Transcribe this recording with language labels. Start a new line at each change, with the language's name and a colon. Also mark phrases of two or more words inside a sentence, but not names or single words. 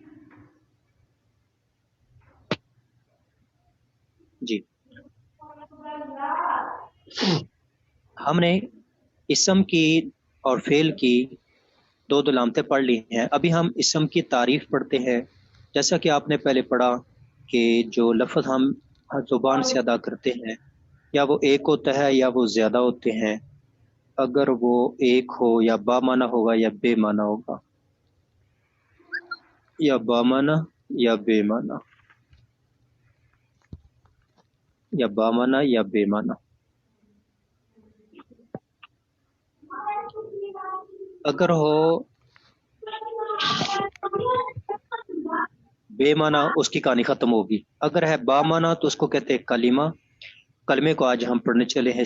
Urdu: جی ہم نے اسم کی اور فعل کی دو علامتیں پڑھ لی ہیں. ابھی ہم اسم کی تعریف پڑھتے ہیں. جیسا کہ آپ نے پہلے پڑھا کہ جو لفظ ہم زبان سے ادا کرتے ہیں یا وہ ایک ہوتا ہے یا وہ زیادہ ہوتے ہیں. اگر وہ ایک ہو یا با معنی ہوگا یا بے معنی ہوگا، یا با معنی یا بے معنی، یا با معنی یا بے معنی. اگر ہو بے معنی اس کی کہانی ختم ہوگی. اگر ہے با معنی تو اس کو کہتے ہیں کلمہ. کلمے کو آج ہم پڑھنے چلے ہیں.